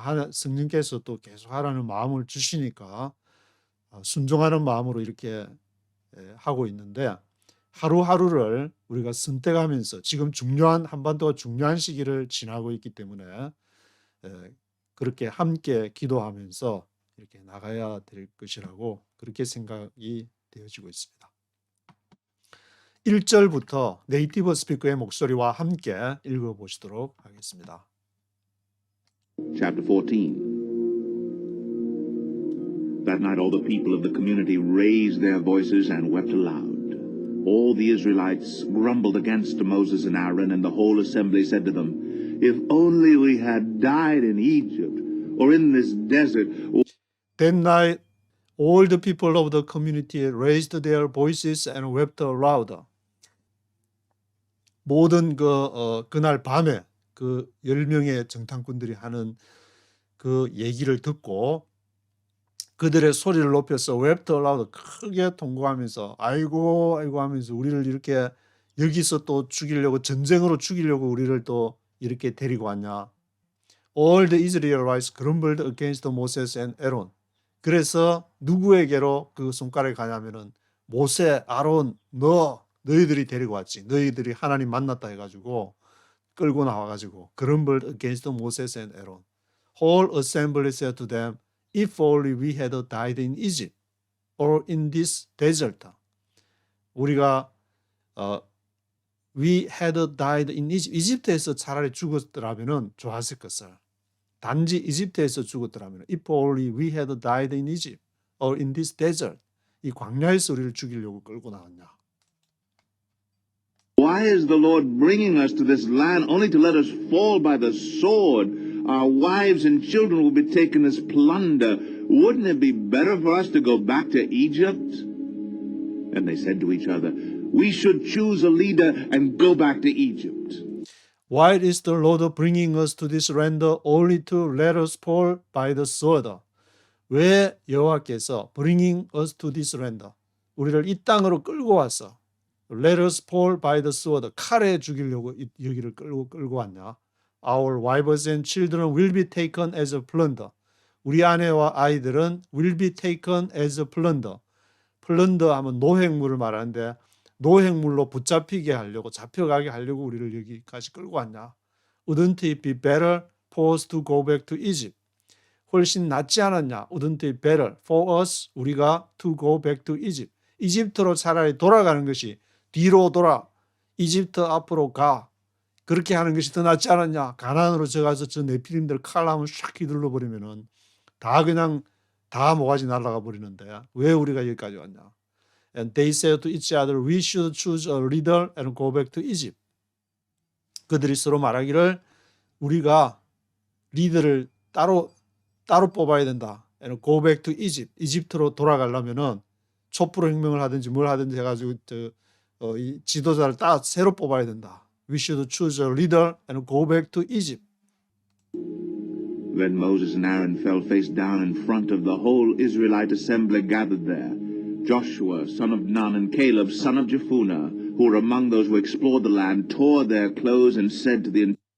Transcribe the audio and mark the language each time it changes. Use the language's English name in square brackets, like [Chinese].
[Korean] 성령께서 또 계속 하라는 마음을 주시니까 순종하는 마음으로 이렇게 하고 있는데, 하루하루를 우리가 선택하면서 지금 한반도가 중요한 시기를 지나고 있기 때문에 그렇게 함께 기도하면서 이렇게 나가야 될 것이라고 그렇게 생각이 되어지고 있습니다. 1절부터 네이티브 스피커의 목소리와 함께 읽어보시도록 하겠습니다. [English] Chapter 14. That night all the people of the community raised their voices and wept aloud. All the Israelites grumbled against Moses and Aaron, and the whole assembly said to them, If only we had died in Egypt, or in this desert. That night all the people of the community raised their voices and wept aloud. [Korean] 모든 그날 밤에 그 10명의 정탐꾼들이 하는 그 얘기를 듣고 그들의 소리를 높여서 [English] wept aloud, [Korean] 크게 통곡하면서 아이고 하면서 우리를 이렇게 여기서 또 죽이려고, 전쟁으로 죽이려고 우리를 또 이렇게 데리고 왔냐. [English] all the Israelites grumbled against Moses and Aaron. [Korean] 그래서 누구에게로 그 손가락이 가냐면은 모세, 아론, 너희들이 데리고 왔지. 너희들이 하나님 만났다 해가지고 끌고 나와가지고 [English] grumbled against Moses and Aaron. Whole assembly said to them, if only we had died in Egypt or in this desert. [Korean] 우리가 [English] we had died in Egypt. [Korean] 이집트에서 차라리 죽었더라면은 좋았을 것을. 단지 이집트에서 죽었더라면 [English] if only we had died in Egypt or in this desert. [Korean] 이 광야에서 우리를 죽이려고 끌고 나왔냐. [English] Why is the Lord bringing us to this land only to let us fall by the sword? Our wives and children will be taken as plunder. Wouldn't it be better for us to go back to Egypt? And they said to each other, we should choose a leader and go back to Egypt. Why is the Lord bringing us to this land only to let us fall by the sword? [Korean] 왜 여호와께서 [English] bringing us to this land, [Korean] 우리를 이 땅으로 끌고 왔어. [English] Let us fall by the sword, [Korean] 칼에 죽이려고 여기를 끌고 왔냐. [English] Our wives and children will be taken as a plunder. [Korean] 우리 아내와 아이들은 [English] will be taken as a plunder. [Korean] 플런더 하면 노획물을 말하는데 노획물로 붙잡히게 하려고 잡혀가게 하려고 우리를 여기까지 끌고 왔냐. [English] Wouldn't it be better for us to go back to Egypt? [Korean] 훨씬 낫지 않았냐. [English] Wouldn't it be better for us, [Korean] 우리가 [English] to go back to Egypt. [Korean] 이집트로 차라리 돌아가는 것이 뒤로 돌아 이집트 앞으로 가. 그렇게 하는 것이 더 낫지 않았냐. 가나안으로 들어가서 저 네피림들 칼 한번 샥 휘둘러 버리면은 다 그냥 다 모가지 날아가 버리는데 왜 우리가 여기까지 왔냐. [English] And they said to each other, we should choose a leader and go back to Egypt. [Korean] 그들이 서로 말하기를 우리가 리더를 따로 뽑아야 된다. [English] And go back to Egypt. [Korean] 이집트로 돌아가려면은 촛불 혁명을 하든지 뭘 하든지 해가지고 이 지도자를 새로 뽑아야 된다. [English] We should choose a leader and go back to Egypt. Then Moses and Aaron fell face down in front of the whole Israelite assembly gathered there. Joshua, son of Nun, and Caleb, son of Jephunneh, who were among those who explored the land, tore their clothes and said to the